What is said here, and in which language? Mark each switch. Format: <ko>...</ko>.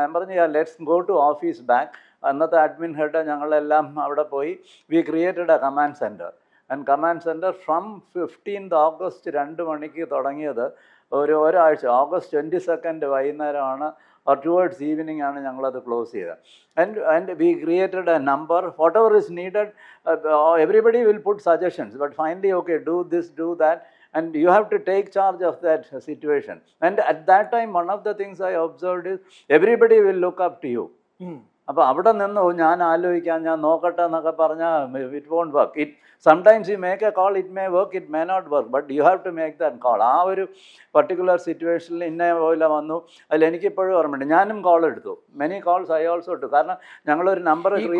<ml>ഞാൻ പറഞ്ഞു</ml> <en>Let's go to office back.</en> <ml>അന്നത്തെ അഡ്മിൻ ഹെഡ് ഞങ്ങളെല്ലാം അവിടെ പോയി.</ml> <en>We created a command centre. And command centre from 15th August 2</en> <ml>മണിക്ക് തുടങ്ങിയത് ഒരാഴ്ച</ml> <en>August 22nd</en> <ml>വൈകുന്നേരമാണ്,</ml> <en>or towards evening</en> <ml>ആണ് ഞങ്ങളത് ക്ലോസ് ചെയ്തത്.</ml> <en>And we created a number, whatever is needed, everybody will put suggestions, but finally, okay, do this, do that, and you have to take charge of that situation. And at that time, one of the things I observed is everybody will look up to you.</en> <ml>അപ്പോൾ അവിടെ നിന്ന് ഞാൻ ആലോചിക്കാം, ഞാൻ നോക്കട്ടെ എന്നൊക്കെ പറഞ്ഞാൽ</ml> <en>It won't work. Sometimes you make a call, it may work, it may not work, but you have to make that call.</en> <ml>ആ ഒരു പർട്ടിക്കുലർ സിറ്റുവേഷനിൽ ഇന്ന പോലെ വന്നു. അതിൽ എനിക്കിപ്പോഴും ഓർമ്മയുണ്ട്, ഞാനും കോൾ എടുത്തു.</ml> <en>many calls I also</en> <ml>എടുത്തു. കാരണം ഞങ്ങളൊരു നമ്പർ</ml>